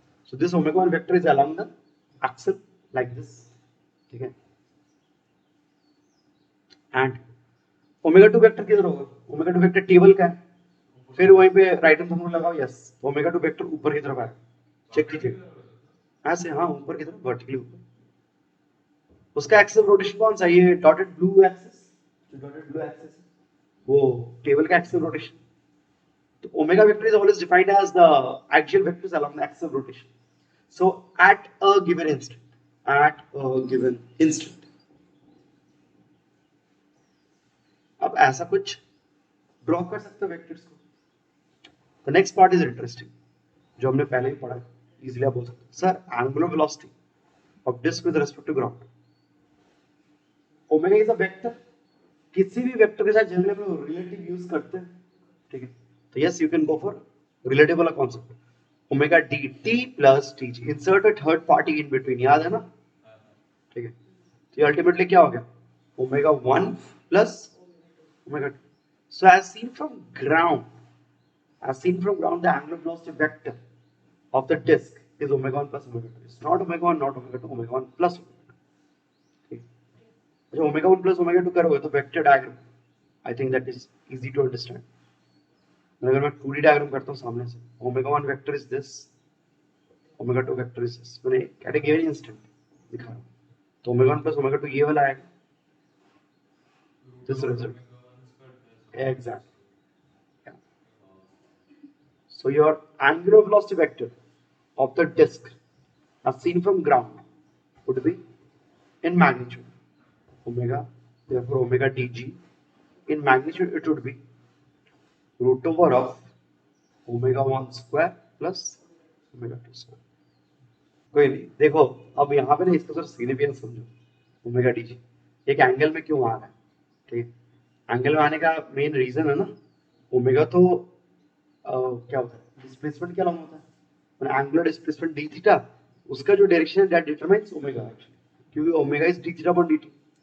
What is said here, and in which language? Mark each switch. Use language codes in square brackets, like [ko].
[en] So this omega 1 vector is along the axis like this, [hi] ठीक है। And omega 2 vector किधर होगा? Omega 2 vector table का है, फिर वहीं पे राइट हैंड थंब लगाओ, यस, ओमेगा 2 वेक्टर ऊपर की तरफ है, चेक कीजिए ऐसे, हाँ ऊपर की तरफ वर्टिकली ऊपर। उसका एक्सिस ऑफ रोटेशन कौन सा? ये डॉटेड ब्लू एक्सिस, जो डॉटेड ब्लू एक्सिस है वो टेबल का एक्सिस ऑफ रोटेशन। [en] तो omega vector is always defined as the axial vectors along the axis of rotation. So at a given instant, [hi] अब ऐसा कुछ ड्रॉ कर सकते हो वेक्टर्स को। [en] the next part is interesting, [hi] जो हमने पहले ही पढ़ा है, इजीली आप बोल सकते हो [en] Sir angular velocity of disc with respect to ground, omega is a vector. [hi] किसी भी वेक्टर के साथ जनरली हम लोग रिलेटिव यूज करते हैं, ठीक है। [en] तो yes, you can go for relative वाला concept, omega D T plus T G, insert a third party in between, [hi] याद है ना, ठीक है। तो ये अल्टीमेटली क्या हो गया? Omega 1 plus omega 2। [en] So as seen from ground, the angular velocity vector of the disk is omega 1 plus omega 2. It's not omega 1, not omega 2, omega 1 plus omega 2. [hi] ठीक, अच्छा omega 1 plus omega 2 करोगे तो vector diagram, [en] I think that is easy to understand. [hi] अगर मैं 2D diagram करता हूँ सामने से, [en] omega 1 vector is this, [hi] omega 2 vector is this, मैंने कैटेगरी इंस्टेंट दिखा रहा हूँ। तो ओमेगा 1 प्लस ओमेगा 2 ये वाला आएगा, [en] This result exact. So your angular velocity vector of the disk as seen from ground would be in magnitude omega, therefore omega dg, in magnitude it would be root over of omega 1 square plus omega 2 square। [hi] कोई नहीं, देखो अब यहाँ पे ना इसका sir significance समझो, omega D G एक एंगल में क्यों आ रहा है, ठीक है। एंगल में आने का मेन रीजन है ना, ओमेगा तो क्या होता है, डिस्प्लेसमेंट क्या होता है, एंगुलर डिस्प्लेसमेंट डी थीटा, उसका जो डायरेक्शन है [en] That determines omega actually, क्योंकि omega is D theta upon D T.